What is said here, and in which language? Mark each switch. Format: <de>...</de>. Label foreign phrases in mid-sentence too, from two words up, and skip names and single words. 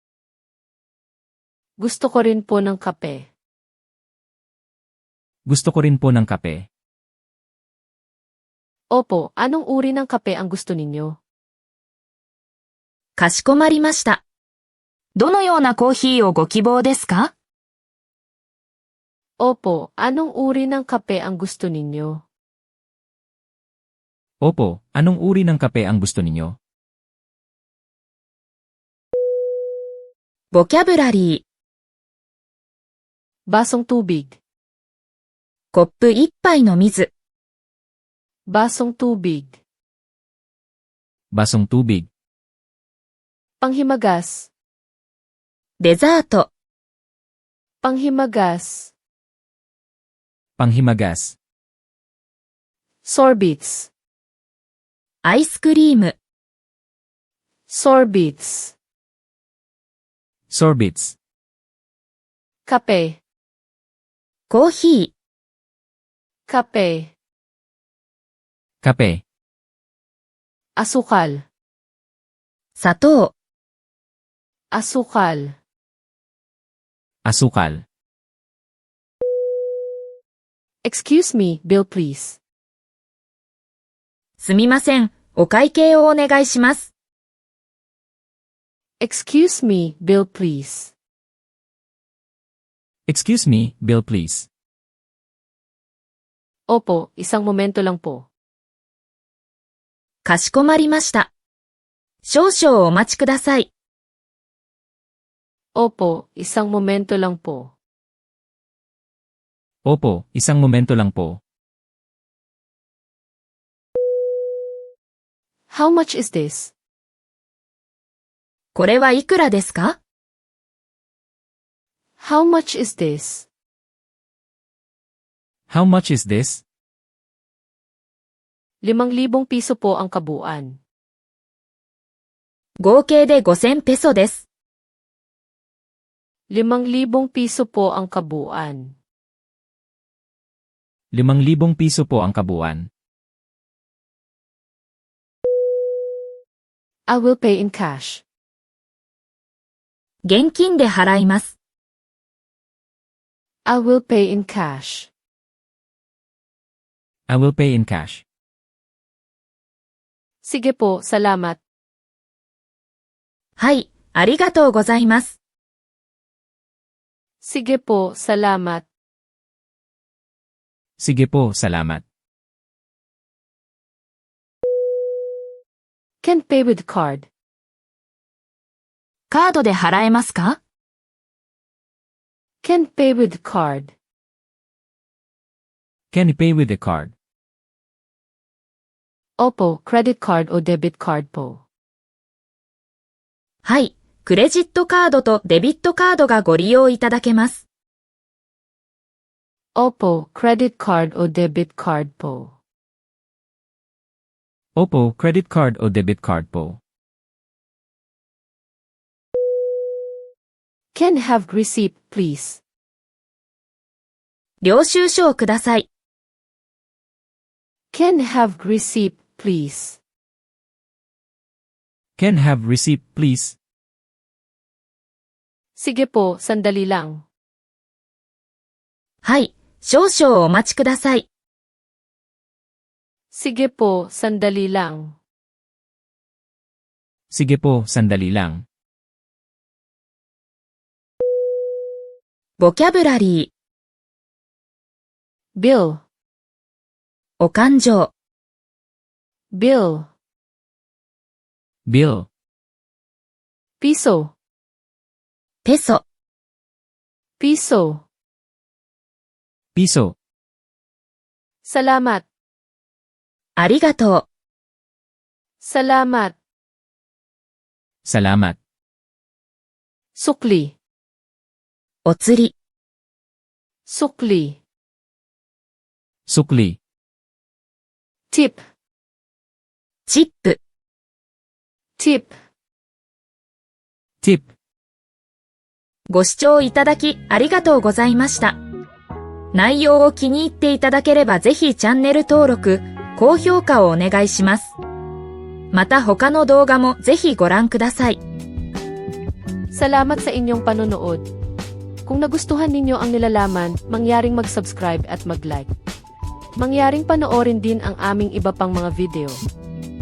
<tl>Gusto ko rin po ng kape. Gusto ko rin po ng kape. Opo, anong uri ng kape ang gusto ninyo?</tl> <ja>かしこまりました。どのようなコーヒーをご希望ですか？</ja> <tl>Opo, anong uri ng kape ang gusto ninyo? Opo, anong uri ng kape ang gusto ninyo?</tl> <ja>ボキャブラリー。</ja> <tl>Basong tubig.</tl> <ja>コップ一杯の水。</ja> <tl>Basong tubig. Basong tubig. Panghimagas.</tl> <ja>デザート。</ja> <tl>Panghimagas. Panghimagas. Sorbets.</tl> <ja>アイスクリーム。</ja> <tl>Sorbets. Sorbets. Kape.</tl> <ja>コーヒー。</ja> <tl>Kape. Kape. Asukal.</tl> <ja>砂糖。</ja> <tl>Asukal. Asukal.</tl> <en>Excuse me, bill please.</en> <ja>すみません。お会計をお願いします。</ja> <en>Excuse me, bill please. Excuse me, bill please.</en> <tl>Opo, isang momento lang po.</tl> <ja>かしこまりました。少々お待ちください。</ja> <tl>Opo, isang momento lang po. Opo, isang momento lang po.</tl> <en>How much is this?</en> <ja>これはいくらですか？</ja> <en>How much is this? How much is this?</en> <tl>5,000 piso po ang kabuuan.</tl> <ja>合計で5000ペソです。</ja> <tl>5,000 piso po ang kabuuan. 5,000 piso po ang kabuuan.</tl> <en>I will pay in cash.</en> <ja>現金で払います。</ja> <en>I will pay in cash. I will pay in cash.</en> <tl>Sige po, salamat.</tl> <ja>はい、ありがとうございます。</ja> <tl>Sige po, salamat. Sige po, salamat.</tl> <en>Can pay with card.</en> <ja>カードで払えますか？</ja> <en>Can pay with card. Can you pay with a card?</en> <tl>Opo,</tl> <en>credit card</en> <tl>o</tl> <en>debit card</en> <tl>po.</tl> <ja>はい、クレジットカードとデビットカードがご利用いただけます。</ja> <tl>Opo,</tl> <en>credit card</en> <tl>o</tl> <en>debit card</en> <tl>po. Opo,</tl> <en>credit card</en> <tl>o</tl> <en>debit card</en> <tl>po.</tl> <en>Can have receipt, please.</en> <ja>領収書をください。</ja> <en>Can have receipt, please? Can have receipt, please?</en> <tl>Sige po, sandali lang.</tl> <ja>はい、少々お待ちください。</ja> <tl>Sige po, sandali lang. Sige po, sandali lang.</tl> <ja>ボキャブラリー、</ja> <en>Bill,</en> <ja>お勘定、</ja> <en>bill, Bill,</en> <tl>piso,</tl> <ja>ペソ、</ja> <tl>piso. piso, Salamat,</tl> <ja>ありがとう、</ja> <tl>salamat. salamat. Sukli,</tl> <ja>お釣り、</ja> <tl>sukli. Sukli,</tl> <en>Tip,</en> <ja>チップ、</ja> <en>tip. tip.</en> <ja>ご視聴いただきありがとうございました。内容を気に入っていただければぜひチャンネル登録、高評価をお願いします。また他の動画もぜひご覧ください。</ja> <tl>Salamat sa inyong panonood. Kung nagustuhan ninyo ang nilalaman, mangyaring mag-subscribe at mag-like. Mangyaring panoorin din ang aming iba pang mga video.</tl>